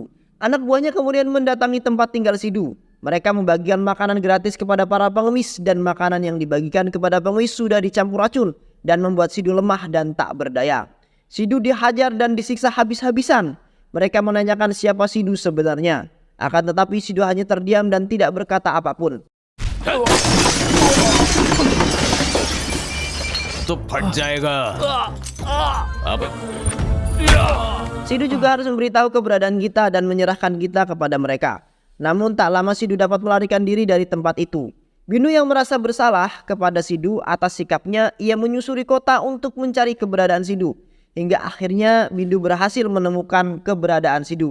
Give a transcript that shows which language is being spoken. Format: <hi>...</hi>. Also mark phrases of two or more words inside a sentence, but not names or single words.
<id>Anak buahnya kemudian mendatangi tempat tinggal Sidu. Mereka membagikan makanan gratis kepada para pengemis dan makanan yang dibagikan kepada pengemis sudah dicampur racun dan membuat Sidu lemah dan tak berdaya. Sidu dihajar dan disiksa habis-habisan. Mereka menanyakan siapa Sidu sebenarnya. Akan tetapi Sidu hanya terdiam dan tidak berkata apapun.</id> <hi>तो फट जाएगा अब</hi> <id>Sidu juga harus memberitahu keberadaan kita dan menyerahkan kita kepada mereka. Namun tak lama Sidu dapat melarikan diri dari tempat itu. Bindu yang merasa bersalah kepada Sidu atas sikapnya, ia menyusuri kota untuk mencari keberadaan Sidu. Hingga akhirnya Bindu berhasil menemukan keberadaan Sidu.</id>